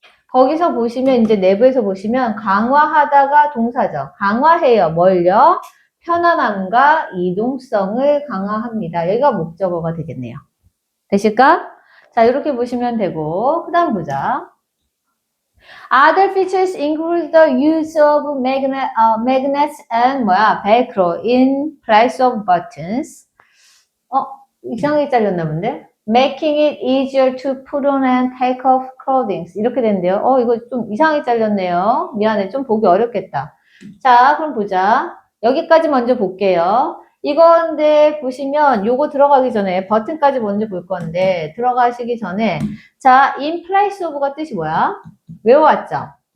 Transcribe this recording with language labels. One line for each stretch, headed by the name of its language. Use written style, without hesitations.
Korean: 거기서 보시면 이제 내부에서 보시면 강화하다가 동사죠. 강화해요. 뭘요? 편안함과 이동성을 강화합니다. 여기가 목적어가 되겠네요. 되실까? 자, 이렇게 보시면 되고 그 다음 보자.
English: Other features include the use of magnets and velcro in place of buttons.
Korean: 이상하게 잘렸나 본데?
English: Making it easier to put on and take off clothing.
Korean: 이렇게 된대요. 이거 좀 이상하게 잘렸네요. 미안해. 좀 보기 어렵겠다. 자, 그럼 보자. 여기까지 먼저 볼게요. 이건데 보시면 요거 들어가기 전에 버튼까지 먼저 볼 건데 들어가시기 전에 자,
English: in place of
Korean: 가 뜻이 뭐야? 외워왔죠?